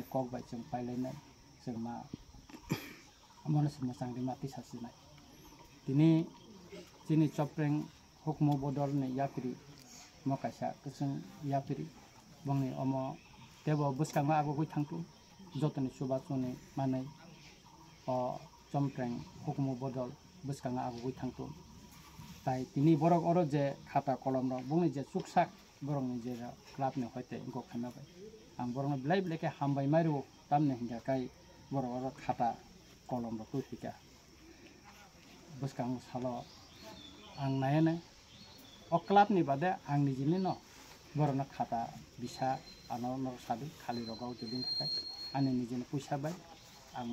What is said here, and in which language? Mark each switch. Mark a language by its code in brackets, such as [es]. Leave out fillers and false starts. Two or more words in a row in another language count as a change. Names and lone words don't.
[trp] कक बाय जों पाइलायनाय जों मा मनो से मोसांदि मा तिसासिनाय दिनै चिनी चप्रें हुकुमु बदल ने याफ्रि मकासा गोसों याफ्रि बंनि अमो तेबो बुसकांगा आगुगै थांतु जतनि सुबासनि मानै अ चम्प्रें हुकुमु बदल बुसकांगा आगुगै थांतु ताई तिनी बरक अरो जे खाता कलम र बुंनि जे सुकसाक borong ni jera club ni hoite ingko khana bai ang borong blai blai ke hambai mairo tamne hinga kai borong khata kolom ro tu hika buskang salo ang nayane o club ni bade ang ni jini no borong khata bisa ano no sabi khali rogau jodin thakai ani ni jini puisa bai ang